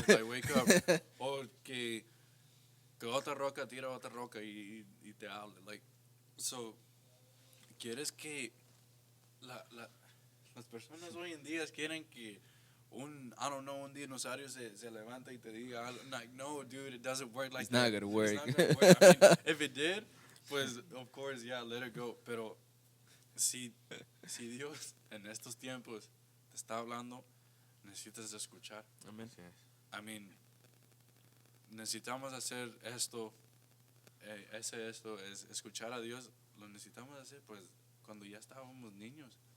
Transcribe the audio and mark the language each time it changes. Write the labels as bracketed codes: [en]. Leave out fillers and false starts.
[en] like, wake up. [es] O que que otra roca tira otra roca y te hable. [en] Like, so, [es] ¿quieres que las personas hoy en día quieren que [en] I don't know, [es] un dinosaurio se levanta y te diga algo? [en] Like, no, dude, it doesn't work like It's that. not gonna work. It's not gonna work. I mean, if it did, pues, of course, yeah, let it go. [es] Pero si Dios en estos tiempos te está hablando, necesitas escuchar. Amén. Así es. [en] I mean, [es] necesitamos hacer esto, esto, es escuchar a Dios, lo necesitamos hacer pues cuando ya estábamos niños.